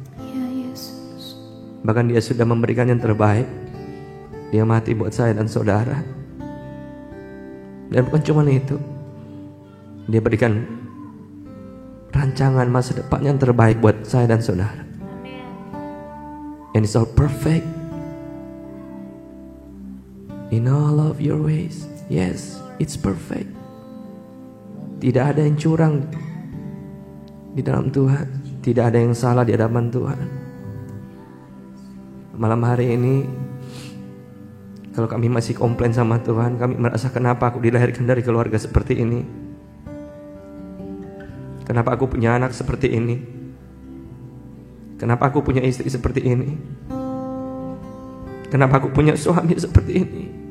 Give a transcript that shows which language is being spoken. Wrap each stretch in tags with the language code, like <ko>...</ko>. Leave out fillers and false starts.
<id>Ya, Yesus. Bahkan Dia sudah memberikan yang terbaik. Dia mati buat saya dan saudara. Dan bukan cuma itu, Dia berikan rancangan masa depan yang terbaik buat saya dan saudara.</id> <en>And it's all perfect in all of your ways. Yes, it's perfect.</en> <id>Tidak ada yang curang di dalam Tuhan. Tidak ada yang salah di hadapan Tuhan. Malam hari ini, kalau kami masih komplain sama Tuhan, kami merasa kenapa aku dilahirkan dari keluarga seperti ini, kenapa aku punya anak seperti ini, kenapa aku punya istri seperti ini, kenapa aku punya suami seperti ini.</id>